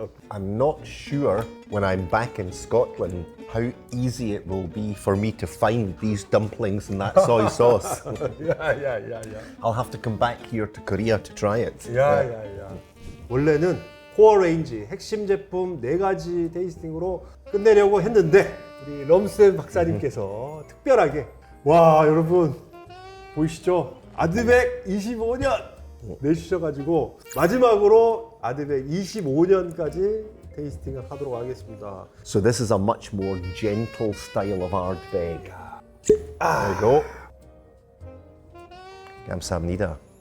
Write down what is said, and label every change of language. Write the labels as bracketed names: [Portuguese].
[English] I'm not sure when I'm back in Scotland how easy it will be for me to find these dumplings and that soy sauce. 야야야야. I'll have to come back here to Korea to try it. 야야야. [Korean] 원래는 코어 레인지 핵심 제품 4가지 테이스팅으로 끝내려고 했는데 우리 럼스앤 박사님께서 특별하게 와 여러분 보이시죠? 아드백 25년 내주셔가지고 마지막으로 아드백 25년까지 테이스팅을 하도록 하겠습니다. [English] So this is a much more gentle style of Ardbeg. There you go. [Korean] 감사합니다.